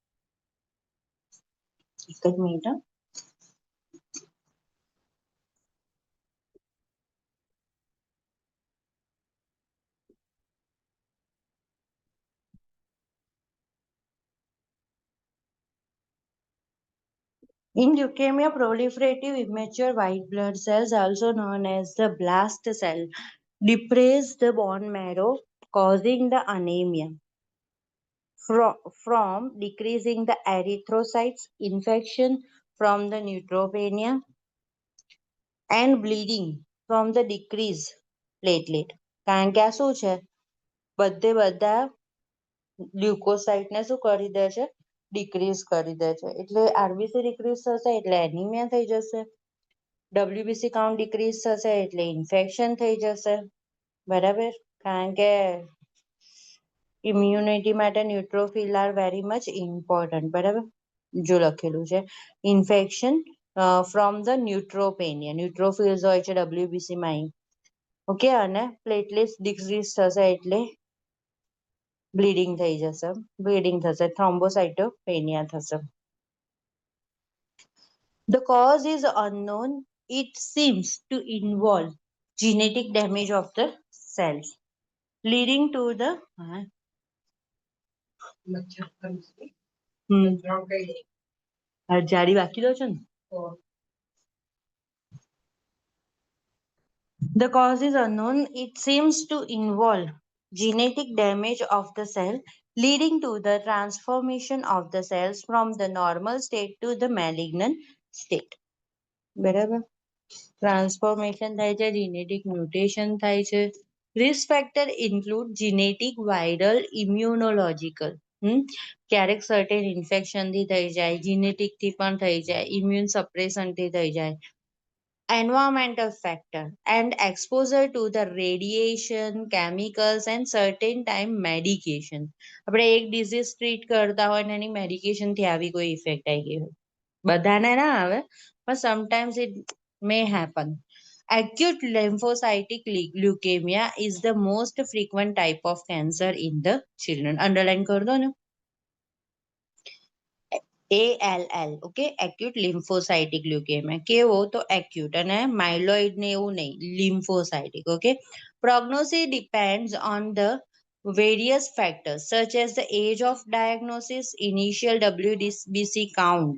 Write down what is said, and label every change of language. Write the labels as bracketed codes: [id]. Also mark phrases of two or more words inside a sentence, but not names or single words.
[gu] એક જ મિનિટ હો. [en] In leukemia, proliferative immature white blood cells, also known as the blast cell, depress the bone marrow, causing the anemia. From decreasing the erythrocytes, infection from the neutropenia, and bleeding from the decreased platelet. [gu] કારણ કે આ શું છે? બધે બધા લ્યુકોસાઇટને શું કરી દે છે? ડિક્રીઝ કરી દે છે. એટલે [en] RBC decrease [gu] થશે એટલે એનિમિયા થઈ જશે. [en] WBC count decrease [gu] થશે એટલે ઇન્ફેક્શન થઈ જશે. બરાબર, કારણ કે ઇમ્યુનિટી માટે [en] neutrophil are very much important. [gu] બરાબર, જો લખેલું છે [en] infection from the neutropenia, [gu] ન્યુટ્રોફિલ્સ હોય છે ડબ્લ્યુબીસી માં. ઓકે, અને [en] platelets decrease [gu] થશે એટલે બ્લીડિંગ થઈ જશે, બ્લીડિંગ થશે, થ્રોમ્બોસાઇટોપેનિયા થશે. [en] The cause is unknown. It seems to involve genetic damage of the cells, leading to the [gu] જાડી બાકી દો છો ને. [en] The cause is unknown. It seems to involve genetic damage of the cell, leading to the transformation of the cells from the normal state to the malignant state. [gu] બરાબર, ટ્રાન્સફોર્મેશન થાય છે, [en] genetic mutation [gu] થાય છે. [en] risk factor include genetic, viral, immunological. [gu] ક્યારેક [en] certain infection [gu] થી થઈ જાય, જીનેટિક થી પણ થઈ જાય, [en] immune suppression [gu] થી થઈ જાય. [en] Environmental factor and exposure to the radiation, chemicals and certain time medication. [gu] આપણે એક [en] disease treat [gu] કરતા હોય ને એની મેડિકેશન થી આવી કોઈ ઇફેક્ટ આવી ગઈ હોય, બધાને ના આવે, [en] but sometimes it may happen. Acute lymphocytic leukemia is the most frequent type of cancer in the children. [gu] Underline કર દો ને. ALL, ઓકે, [en] acute lymphocytic leukemia. [gu] કેવો તો એક્યુટ, અને માઇલોઇડ ને એવું નહીં, લિમ્ફોસાઇટિક. [en] okay, prognosis depends on the various factors such as the age of diagnosis, initial WBC count.